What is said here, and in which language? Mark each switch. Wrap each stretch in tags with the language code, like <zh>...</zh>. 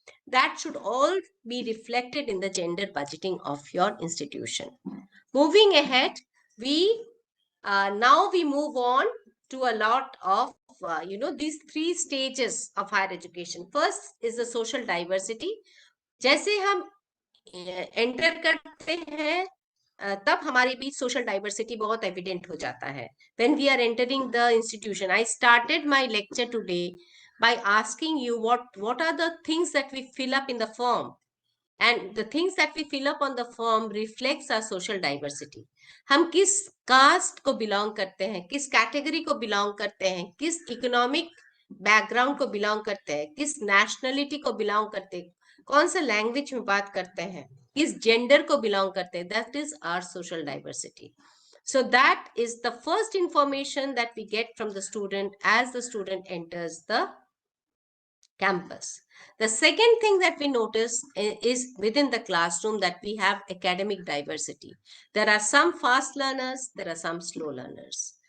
<en>That should all be reflected in the gender budgeting of your institution. Moving ahead, now we move on to a lot of these three stages of higher education. First is the social diversity.</en> <hi>जैसे हम enter करते हैं तब हमारे बीच social diversity बहुत evident हो जाता है.</hi> <en>When we are entering the institution, I started my lecture today by asking you what are the things that we fill up in the form. And the things that we fill up on the form reflects our social diversity.</en> <hi>हम किस cast को belong करते हैं, किस category को belong करते हैं, किस इकोनॉमिक बैकग्राउंड को बिलोंग करते हैं, किस नेशनलिटी को बिलोंग करते हैं, कौन सा लैंग्वेज में बात करते हैं, किस जेंडर को बिलोंग करते हैं.</hi> <en>That is our social diversity. So that is the first information that we get from the student as the student enters the campus. The second thing that we notice is within the classroom that we have academic diversity. There are some fast learners, there are some slow learners.</en>